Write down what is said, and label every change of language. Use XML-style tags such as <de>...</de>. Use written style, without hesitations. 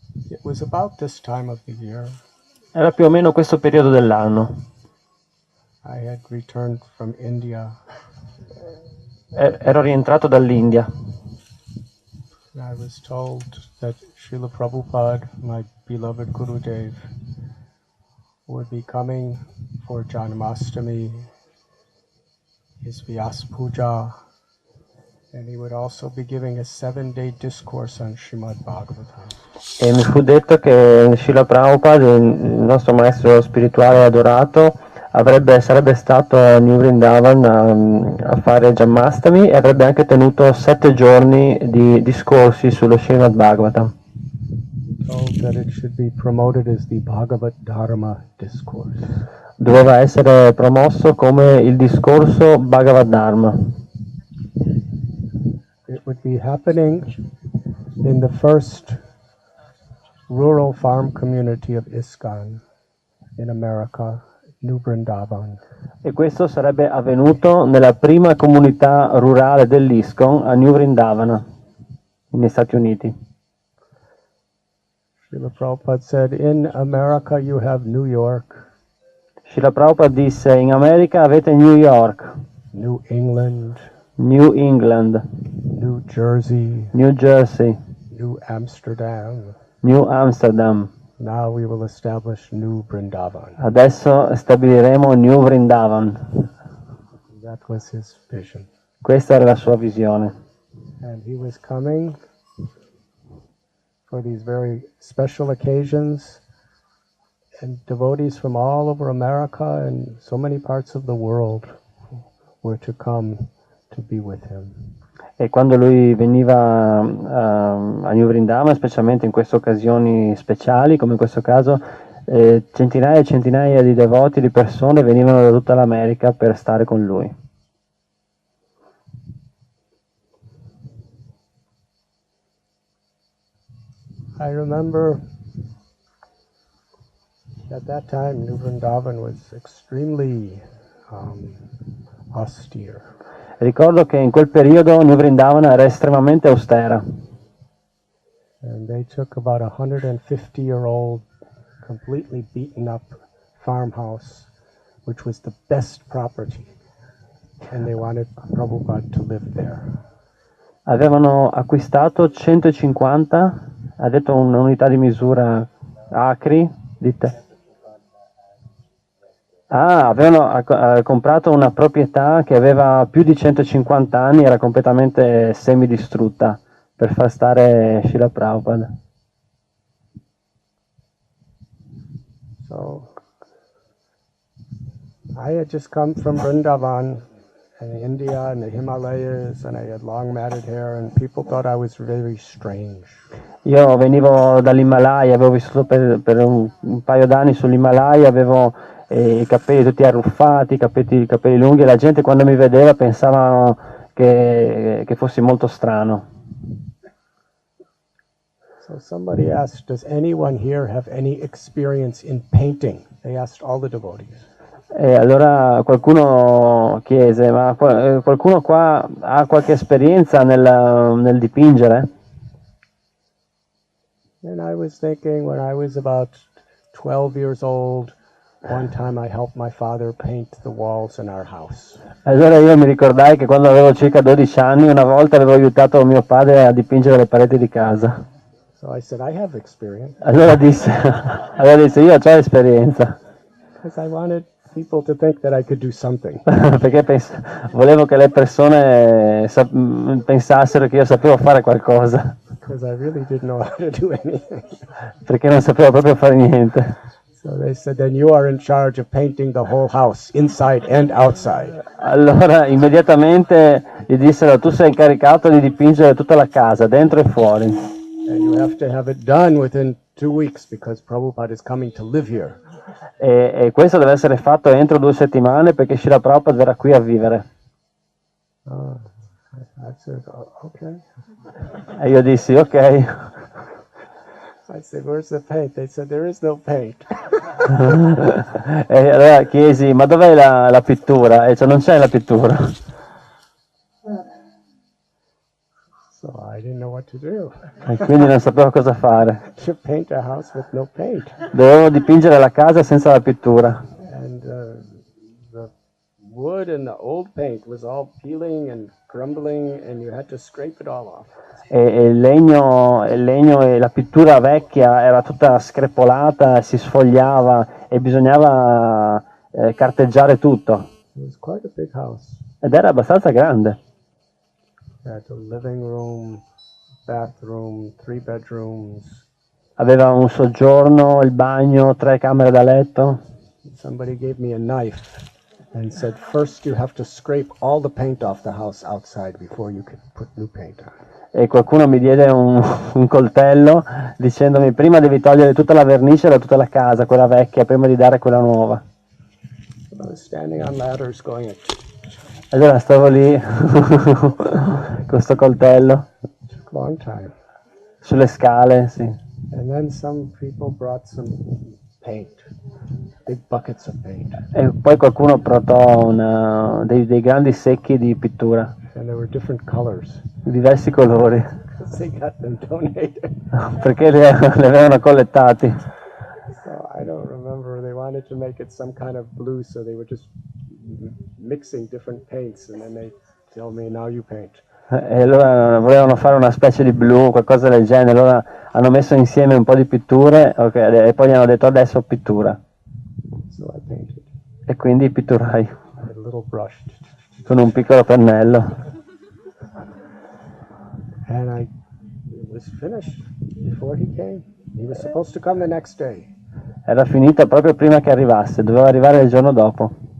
<en>It was about this time of the year.</en> <it>Era più o meno questo periodo dell'anno.</it> <en>I had returned from India.</en> <it>Ero rientrato dall'India.</it> <en>I was told that Srila Prabhupada, my beloved Gurudev, would be coming for Janmastami, his Vyas Puja, and he would also be giving a 7-day discourse on Srimad Bhagavatam.</en> <it>E mi fu detto che Srila Prabhupada, il nostro maestro spirituale adorato, sarebbe stato a New Vrindavan a fare Janmastami e avrebbe anche tenuto 7 giorni di discorsi sullo Srimad Bhagavatam.</it> <en>Told that it should be promoted as the Bhagavad Dharma discourse.</en> <it>Doveva essere promosso come il discorso Bhagavad Dharma.</it> <en>It would be happening in the first rural farm community of ISKCON in America, New Vrindavan.</en> <it>E questo sarebbe avvenuto nella prima comunità rurale dell'ISKCON a New Vrindavana, negli Stati Uniti.</it> <en>Srila Prabhupada said, in America you have New York.</en> <it>Srila Prabhupada disse, in America avete New York,</it> <en>New England,</en> <it>New England,</it> <en>New Jersey,</en> <it>New Jersey,</it> <en>New Amsterdam.</en> <it>New Amsterdam.</it> <en>Now we will establish New Vrindavan.</en> <it>Adesso stabiliremo New Vrindavan.</it> <en>That was his vision.</en> <it>Questa era la sua visione.</it> <en>And he was coming for these very special occasions, and devotees from all over America and so many parts of the world were to come to be with him.</en> <it>E quando lui veniva a New Vrindavan, specialmente in queste occasioni speciali, come in questo caso, centinaia e centinaia di devoti, di persone venivano da tutta l'America per stare con lui.</it> <en>I remember at that time New Vrindavan was extremely austere.</en> <it>Ricordo che in quel periodo New Vrindavana era estremamente austera.</it> <en>And they took about a 150-year-old, completely beaten up farmhouse, which was the best property. And they wanted Prabhupada to live there.</en> <it>Avevano acquistato 150, ha detto un'unità di misura, acri, dite. Avevano comprato una proprietà che aveva più di 150 anni, era completamente semidistrutta, per far stare Srila Prabhupada.</it> <en>So, I had just come from Vrindavan in India and the Himalayas, and I had long matted hair, and people thought I was very strange.</en> <it>Io venivo dall'Himalaya, avevo vissuto per un paio d'anni sull'Himalaya, avevo i capelli tutti arruffati, i capelli lunghi, e la gente quando mi vedeva pensava che fossi molto strano.</it> <en>So somebody asked, does anyone here have any experience in painting? They asked all the devotees.</en> <it>E allora qualcuno chiese, ma qualcuno qua ha qualche esperienza nel dipingere?</it> <en>And I was thinking, when I was about 12 years old, one time I helped my father paint the walls in our house.</en> <it>Allora io mi ricordai che quando avevo circa 12 anni, una volta avevo aiutato mio padre a dipingere le pareti di casa.</it> <en>So I said, I have experience.</en> <it>Allora disse, io ho esperienza,</it> <en>Because I wanted people to think that I could do something.</en> <it>perché volevo che le persone pensassero che io sapevo fare qualcosa,</it> <en>Because I really didn't know how to do anything.</en> <it>perché non sapevo proprio fare niente.</it> <en>So they said, then you are in charge of painting the whole house, inside and outside.</en> <it>Allora immediatamente gli dissero, tu sei incaricato di dipingere tutta la casa, dentro e fuori.</it> <en>And you have to have it done within 2 weeks because Prabhupada is coming to live here.</en> <it>E questo deve essere fatto entro 2 settimane perché Srila Prabhupada verrà qui a vivere.</it> <en>I said, okay.</en> <it>E io dissi, ok.</it> <en>I said, where's the paint? They said, there is no paint.</en> <it>E allora chiesi, ma dov'è la pittura? E cioè, non c'è la pittura.</it> <en>So I didn't know what to do.</en> <it>E quindi non sapevo cosa fare.</it> <en>To paint a house with no paint.</en> <it>Dovevo dipingere la casa senza la pittura.</it> <en>And the wood and the old paint was all peeling and crumbling and you had to scrape it all off.</en> <it>E il legno e la pittura vecchia era tutta screpolata, si sfogliava e bisognava carteggiare tutto.</it> <en>It was quite a big house.</en> <it>Ed era abbastanza grande.</it> <en>It had a living room, bathroom, 3 bedrooms.</en> <it>Aveva un soggiorno, il bagno, 3 camere da letto.</it> <en>Somebody gave me a knife and said, first you have to scrape all the paint off the house outside before you can put new paint on.</en> <it>E qualcuno mi diede un coltello dicendomi, prima devi togliere tutta la vernice da tutta la casa, quella vecchia, prima di dare quella nuova.</it> <en>I was standing on ladders going,</en> <it>Allora stavo lì con questo coltello</it> <en>it took a long time.</en> <it>sulle scale, sì.</it> <en>And then some people brought some paint, big buckets of paint.</en> <it>E poi qualcuno portò dei grandi secchi di pittura,</it> <en>And there were different colors.</en> <it>di diversi colori,</it> <en>They got them donated.</en> <it>perché li avevano collettati.</it> <en>So I don't remember. They wanted to make it some kind of blue, so they were just mixing different paints, and then they tell me, now you paint.</en> <it>E allora volevano fare una specie di blu, qualcosa del genere, allora hanno messo insieme un po' di pitture, okay, e poi gli hanno detto adesso pittura.</it> <en>So I painted.</en> <it>E quindi pitturai</it> <en>I had a little brush.</en> <it>con un piccolo pennello.</it> <en>And it was finished before he came. He was supposed to come the next day.</en> <it>Era finita proprio prima che arrivasse, doveva arrivare il giorno dopo.</it>